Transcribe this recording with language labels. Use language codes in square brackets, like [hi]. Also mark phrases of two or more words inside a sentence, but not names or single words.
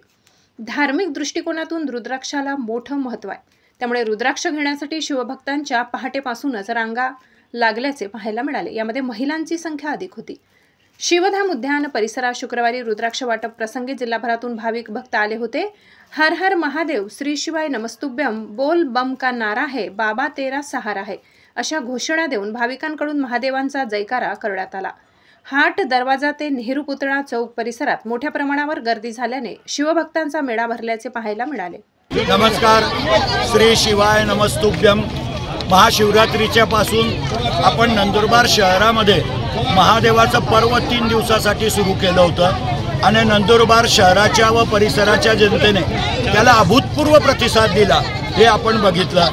[mr] धार्मिक दृष्टिकोनातून रुद्राक्षाला मोठं महत्त्व आहे, त्यामुळे रुद्राक्ष घेण्यासाठी शिवभक्तांच्या पहाटेपासूनच रांगा लागल्याचे पाहायला मिळाले। यामध्ये महिलांची संख्या अधिक होती। शिवधाम उद्यान परिसरात शुक्रवारी रुद्राक्ष वाटप प्रसंगी जिल्हाभरातून भाविक भक्त आले होते। हर हर महादेव, [sa] श्री शिवाय नमस्तुभ्यम, [hi] बोल बम का नारा है, बाबा तेरा सहारा है [mr] अशा घोषणा देऊन भाविकांकडून महादेवांचा जयकारा करण्यात आला। हाट दरवाजा ते नेहरू पुतळा चौक परिसरात मोठ्या प्रमाणावर गर्दी झाल्याने शिवभक्तांचा मेळा भरल्याचे पाहायला मिळाले। [sa] नमस्कार, श्री शिवाय नमस्तुभ्यम। [mr] महाशिवरात्रीच्या पासून आपण नंदुरबार शहरामध्ये महादेवाचं पर्व 3 दिवसासाठी सुरू केलं होतं आणि नंदुरबार शहराच्या व परिसराच्या जनतेने त्याला अभूतपूर्व प्रतिसाद दिला, हे आपण बघितलं।